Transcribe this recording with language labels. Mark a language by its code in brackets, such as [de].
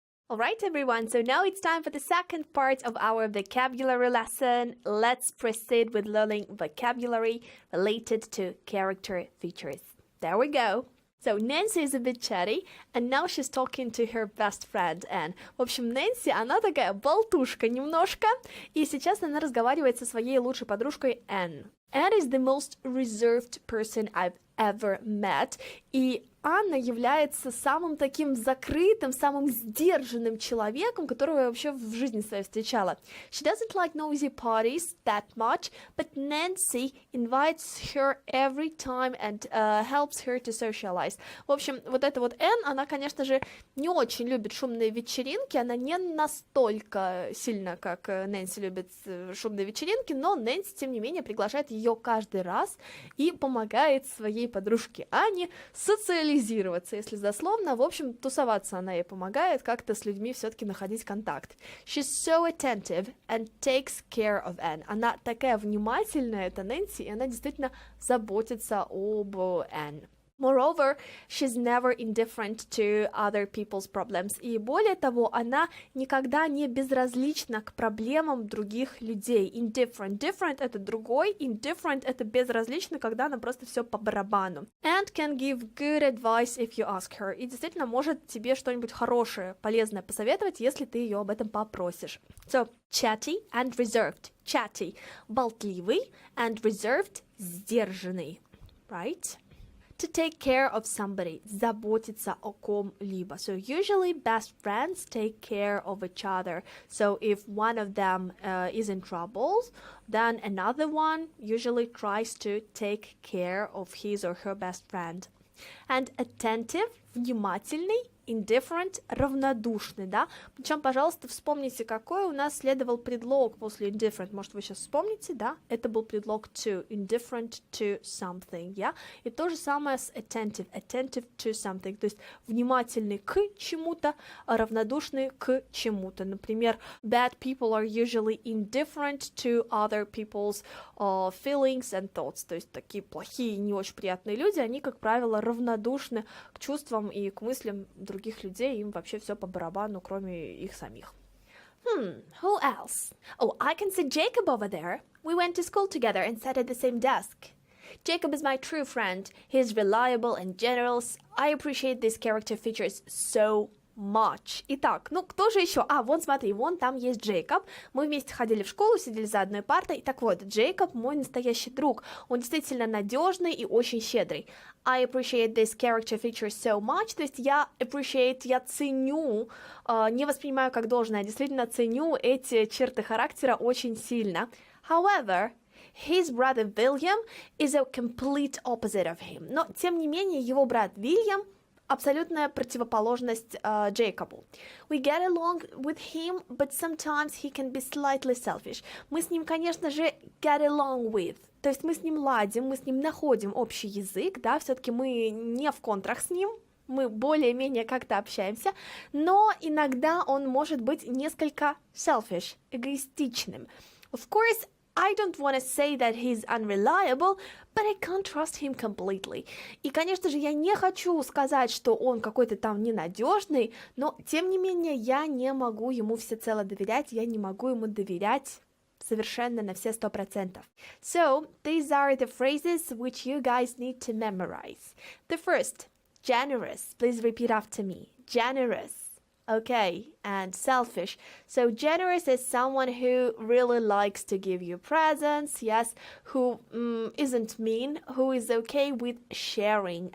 [en] Alright everyone, so now it's time for the second part of our vocabulary lesson. Let's proceed with learning vocabulary related to character features. There we go. So Nancy is a bit chatty, and now she's talking to her best friend Anne. [ru] В общем, Нэнси, она такая болтушка немножко, и сейчас она разговаривает со своей лучшей подружкой Anne. [en] Anne is the most reserved person I've ever met, [ru] и Анна является самым таким закрытым, самым сдержанным человеком, которого я вообще в жизни своей встречала. [en] She doesn't like noisy parties that much, but Nancy invites her every time and helps her to socialize. [ru] В общем, вот эта вот Энн, она, конечно же, не очень любит шумные вечеринки, она не настолько сильно, как Нэнси любит шумные вечеринки, но Нэнси, тем не менее, приглашает ее каждый раз и помогает своей подружке Анне социализироваться, если дословно. В общем, тусоваться она ей помогает, как-то с людьми все-таки находить контакт. [en] She's so attentive and takes care of Anne. [ru] Она такая внимательная, это Нэнси, и она действительно заботится об Anne. [en] Moreover, she's never indifferent to other people's problems. [ru] И более того, она никогда не безразлична к проблемам других людей. Indifferent. Different — это другой. Indifferent — это безразлично, когда она просто все по барабану. [en] And can give good advice if you ask her. [ru] И действительно может тебе что-нибудь хорошее, полезное посоветовать, если ты ее об этом попросишь. [en] So, chatty and reserved. Chatty — болтливый, and reserved — сдержанный. Right? To take care of somebody, [ru] заботиться о ком-либо. [en] So usually best friends take care of each other. So if one of them is in trouble, then another one usually tries to take care of his or her best friend. And attentive, внимательный, indifferent, равнодушный, да? [ru] Причем, пожалуйста, вспомните, какой у нас следовал предлог после indifferent. Может, вы сейчас вспомните, да? Это был предлог to, [en] indifferent to something, yeah? [ru] И то же самое с attentive, [en] attentive to something, [ru] то есть внимательный к чему-то, а равнодушный к чему-то. Например, [en] bad people are usually indifferent to other people's feelings and thoughts, [ru] то есть такие плохие, не очень приятные люди, они, как правило, равнодушны к чувствам и к мыслям других людей, им вообще все по барабану, кроме их самих. [en] Who else? Oh, I can see Jacob over there. We went to school together and sat at the same desk. Jacob is my true friend. He's reliable and generous. I appreciate these character features so much. [ru] Итак, ну кто же еще? Вон смотри, вон там есть Джейкоб. Мы вместе ходили в школу, сидели за одной партой. Так вот, Джейкоб мой настоящий друг. Он действительно надежный и очень щедрый. [en] I appreciate this character feature so much. [ru] То есть я ценю, не воспринимаю как должное, действительно ценю эти черты характера очень сильно. [en] However, his brother William is a complete opposite of him. [ru] Но, тем не менее, его брат Вильям абсолютная противоположность Джейкобу. [en] We get along with him, but sometimes he can be slightly selfish. [ru] Мы с ним, конечно же, [en] get along with. [ru] То есть мы с ним ладим, мы с ним находим общий язык, да, все-таки мы не в контрах с ним, мы более-менее как-то общаемся, но иногда он может быть несколько selfish, эгоистичным. [en] Of course, I don't want to say that he's unreliable, but I can't trust him completely. [ru] И, конечно же, я не хочу сказать, что он какой-то там ненадежный, но, тем не менее, я не могу ему всецело доверять, я не могу ему доверять совершенно на все 100%. [en] So, these are the phrases which you guys need to memorize. The first, generous. Please repeat after me. Generous. Okay, and selfish. So generous is someone who really likes to give you presents, yes, who isn't mean, who is okay with sharing.